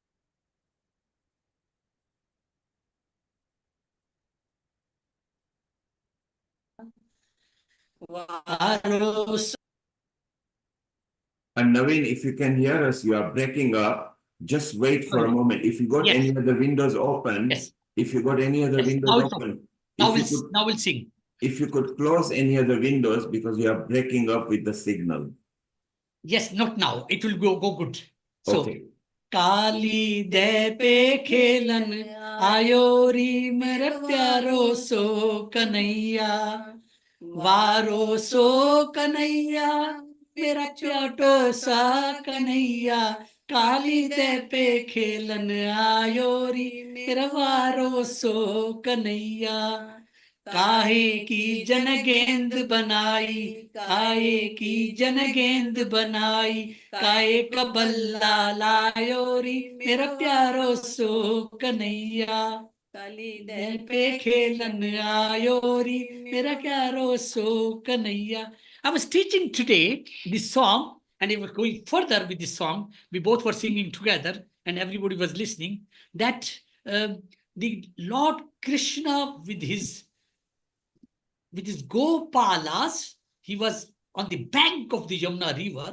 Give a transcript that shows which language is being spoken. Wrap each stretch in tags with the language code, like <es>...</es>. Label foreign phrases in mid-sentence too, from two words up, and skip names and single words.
<en>And Naveen, if you can hear us, you are breaking up. Just wait for a moment. If you got any other windows open, if you got any other windows open, now we'll sing. If you could close any other windows because you are breaking up with the signal. Yes, not now. It will go good. So, okay.</en> <bra>काली दे पे खेलन आयोरी मेरो प्यारो सो कन्हैया वारो सो कन्हैया मेरा प्यारो सो कन्हैया काली दे पे खेलन आयोरी मेरा वारो सो कन्हैया काहे की जन गेंद बनाई काहे की जन गेंद बनाई काहे का बल्ला लायोरी मेरा प्यारो सो कन्हैया काली दे पे खेलन आयोरी मेरा प्यारो सो कन्हैया.</bra> <en>I was teaching today this song, and I was going further with this song. We both were singing together, and everybody was listening. That the Lord Krishna with his Gopalas, he was on the bank of the Yamuna river.</en>